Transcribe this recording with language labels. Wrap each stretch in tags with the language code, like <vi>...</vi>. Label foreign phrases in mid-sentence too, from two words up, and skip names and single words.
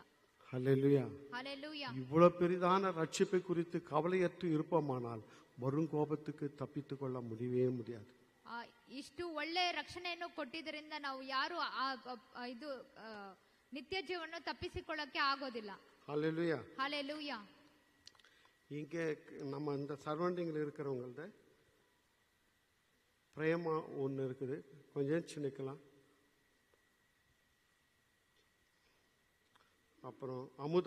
<ta>ஹல்லேலூயா. ஹalleluya. இவ்வளவு பெரிதான ரட்சிப்பை குறித்து கவலையற்று இருப்போமானால் வரும் கோபத்துக்கு தப்பித்துக் கொள்ள முடியவே முடியாது.</ta> <kn>ಇಷ್ಟು ಒಳ್ಳೆ ರಕ್ಷಣೆಯನ್ನು ಕೊಟ್ಟಿದ್ದರಿಂದ ನಾವು ಯಾರು ಇದು ನಿತ್ಯ ಜೀವನ ತಪ್ಪಿಸಿಕೊಳ್ಳಕ್ಕೆ ಆಗೋದಿಲ್ಲ.</kn> <ta>ஹல்லேலூயா. ஹalleluya. இங்கே நம்ம இந்த சரௌண்டிங்கில் இருக்கிறவங்கள்ட்ட பிரேமா ஒன்று இருக்குது, கொஞ்சம் சின்னிக்கலாம். அப்புறம் அமுதா.</ta>